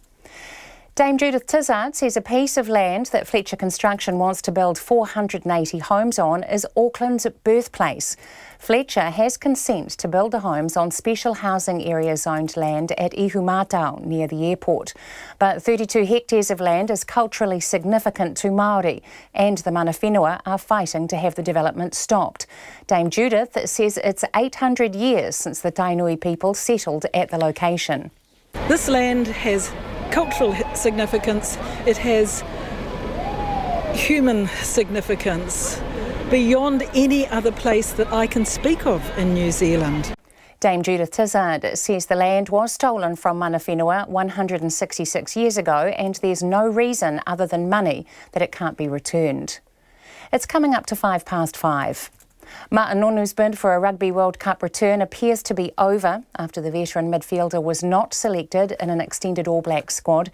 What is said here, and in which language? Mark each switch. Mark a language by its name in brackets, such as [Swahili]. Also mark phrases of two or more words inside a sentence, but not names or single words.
[English] Dame Judith Tizard says a piece of land that Fletcher Construction wants to build 480 homes on is Auckland's birthplace. Fletcher has consent to build the homes on special housing area zoned land at Ihumatao near the airport. But 32 hectares of land is culturally significant to Māori and the [Māori] mana whenua [English] are fighting to have the development stopped. Dame Judith says it's 800 years since the Tainui people settled at the location. This land has cultural significance, it has human significance beyond any other place that I can speak of in New Zealand. Dame Judith Tizard says the land was stolen from [Māori] mana whenua [English] 166 years ago and there's no reason other than money that it can't be returned. It's coming up to 5 past 5. Martin Nonu's bid for a Rugby World Cup return appears to be over after the veteran midfielder was not selected in an extended All Blacks squad.